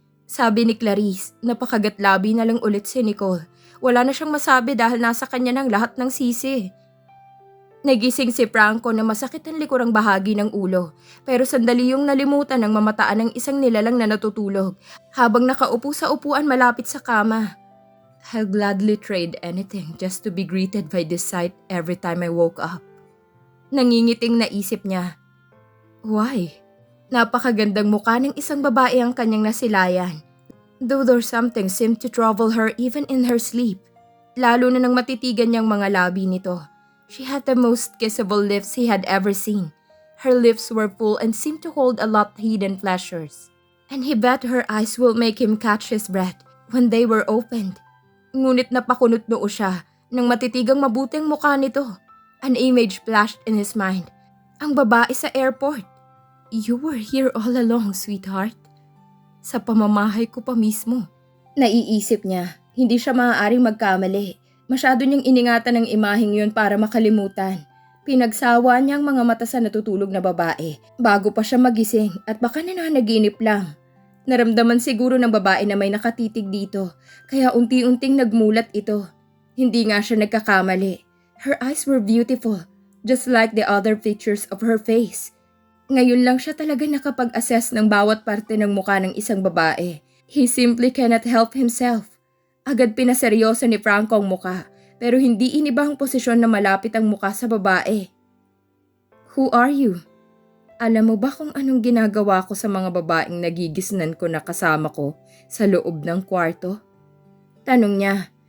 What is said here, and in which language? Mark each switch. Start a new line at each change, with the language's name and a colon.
Filipino: Sabi ni Clarice, napakagatlabi na lang ulit si Nicole. Wala na siyang masabi dahil nasa kanya ng lahat ng sisi. Nagising si Franco na masakit ang likurang bahagi ng ulo. Pero sandali yung nalimutan ng mamataan ng isang nilalang na natutulog habang nakaupo sa upuan malapit sa kama.
English: I'll gladly trade anything just to be greeted by this sight every time I woke up.
Filipino: Nangingiting naisip niya.
English: Why?
Filipino: Napakagandang mukha ng isang babae ang kanyang nasilayan.
English: Though there's something seemed to trouble her even in her sleep.
Filipino: Lalo na nang matitigan niyang mga labi nito.
English: She had the most kissable lips he had ever seen. Her lips were full and seemed to hold a lot hidden pleasures. And he bet her eyes will make him catch his breath when they were opened.
Filipino: Ngunit napakunot noo siya nang matitigang mabuting mukha nito.
English: An image flashed in his mind.
Filipino: Ang babae sa airport.
English: You were here all along, sweetheart.
Filipino: Sa pamamahay ko pa mismo. Naiisip niya, hindi siya maaaring magkamali. Masyado niyang iningatan ang imaheng yun para makalimutan. Pinagsawa niya ang mga mata sa natutulog na babae bago pa siya magising at baka nananaginip lang. Naramdaman siguro ng babae na may nakatitig dito, kaya unti-unting nagmulat ito. Hindi nga siya nagkakamali.
English: Her eyes were beautiful, just like the other features of her face.
Filipino: Ngayon lang siya talaga nakapag-assess ng bawat parte ng mukha ng isang babae.
English: He simply cannot help himself.
Filipino: Agad pinaseryoso ni Franco ang mukha, pero hindi iniba ang posisyon na malapit ang mukha sa babae.
English: Who are you?
Filipino: Alam mo ba kung anong ginagawa ko sa mga babaeng nagigisnan ko na kasama ko sa loob ng kwarto? Tanong niya.